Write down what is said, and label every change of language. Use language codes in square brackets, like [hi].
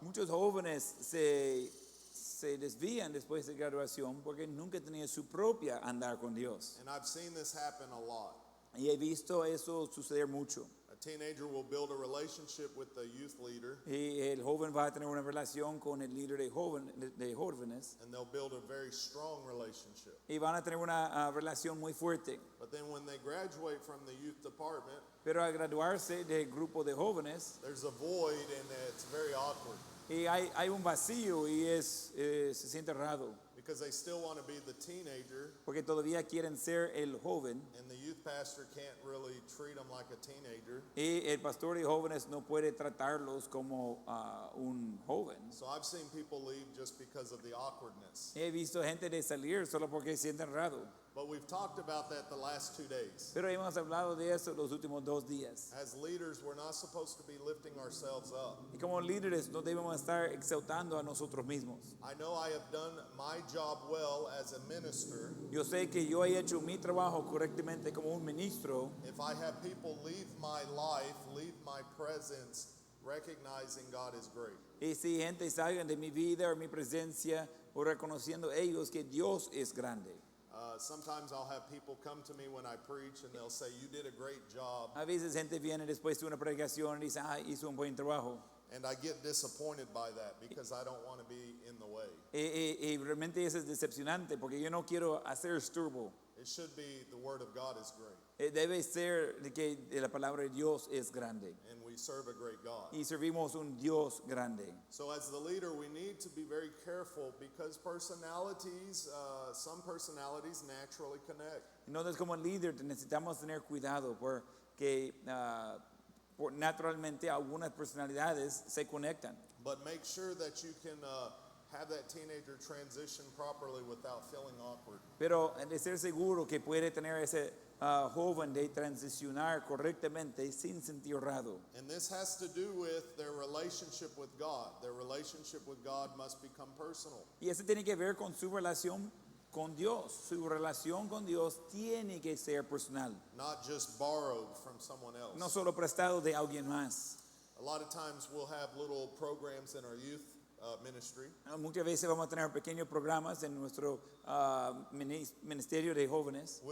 [es] Muchos jóvenes se desvían después de graduación porque nunca tenían su propia andar con Dios. [en] And I've seen this happen a lot. [es] Y he visto eso suceder mucho. [en] A teenager will build a relationship with the youth leader, [es] Y el joven va a tener una relación con el líder de jóvenes [en] and they'll build a very strong relationship. [es] y van a tener una relación muy fuerte. [en] But then when they graduate from the youth department, [es] Pero al graduarse del grupo de jóvenes, [en] there's a void and it's very awkward [es] y hay un vacío y se siente raro. [en] because they still want to be the teenager, [es] Porque todavía quieren ser el joven [en] and the youth pastor can't really treat them like a teenager. [es] y el pastor de jóvenes no puede tratarlos como un joven. [en] So I've seen people leave just because of the awkwardness. [es] He visto gente de salir solo porque sienten raro. [en] But we've talked about that the last 2 days. [es] Pero hemos hablado de eso los últimos 2 días. [en] As leaders, we're not supposed to be lifting ourselves up. [es] Y como líderes no debemos estar exaltando a nosotros mismos. [en] I know I have done my job well as a minister [es] Yo sé que yo he hecho mi trabajo correctamente como un ministro [en] if I have people leave my life, leave my presence, recognizing God is great. [es] y si gente salgan de mi vida o mi presencia o reconociendo ellos que Dios es grande. [en] Sometimes I'll have people come to me when I preach and they'll say, "You did a great job." [es] A veces gente viene después de una predicación y dice, hizo un buen trabajo. [en] And I get disappointed by that because I don't want to be in the way. [es] Y realmente eso es decepcionante porque yo no quiero hacer esturbo. [en] It should be the word of God is great [es] Debe ser de que la palabra de Dios es grande. [en] and we serve a great God. [es] Y servimos un Dios grande. [en] So as the leader, we need to be very careful because personalities, some personalities naturally connect. [es] Entonces como líder necesitamos tener cuidado porque naturalmente algunas personalidades se conectan. [en] But make sure that you can have that teenager transition properly without feeling awkward. [es] Pero de ser seguro que puede tener ese joven de transicionar correctamente sin sentir raro. [en] And this has to do with their relationship with God. Their relationship with God must become personal. [es] Y eso tiene que ver con su relación con Dios. Su relación con Dios tiene que ser personal, [en] Not just borrowed from someone else. [es] no solo prestado de alguien más. [en] A lot of times we'll have little programs in our youth ministry. [es] Muchas veces vamos a tener pequeños programas en nuestro ministerio de jóvenes.